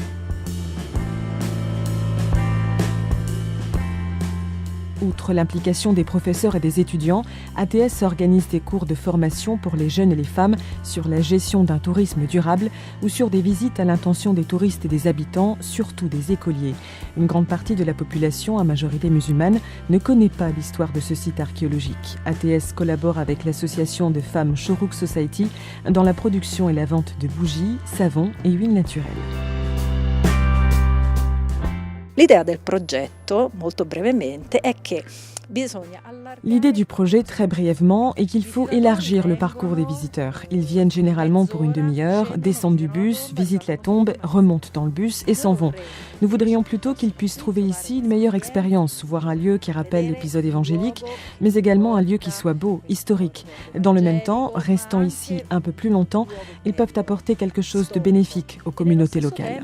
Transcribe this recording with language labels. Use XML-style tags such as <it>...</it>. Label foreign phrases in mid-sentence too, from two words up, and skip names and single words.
<fr>Outre l'implication des professeurs et des étudiants, ATS organise des cours de formation pour les jeunes et les femmes sur la gestion d'un tourisme durable ou sur des visites à l'intention des touristes et des habitants, surtout des écoliers. Une grande partie de la population, à majorité musulmane, ne connaît pas l'histoire de ce site archéologique. ATS collabore avec l'association de femmes Shorouk Society dans la production et la vente de bougies, savons et huiles naturelles.</fr> <it>L'idea del progetto, molto brevemente, è che</it> <fr>L'idée du projet, très brièvement, est qu'il faut élargir le parcours des visiteurs. Ils viennent généralement pour une demi-heure, descendent du bus, visitent la tombe, remontent dans le bus et s'en vont. Nous voudrions plutôt qu'ils puissent trouver ici une meilleure expérience, voir un lieu qui rappelle l'épisode évangélique, mais également un lieu qui soit beau, historique. Dans le même temps, restant ici un peu plus longtemps, ils peuvent apporter quelque chose de bénéfique aux communautés locales.</fr>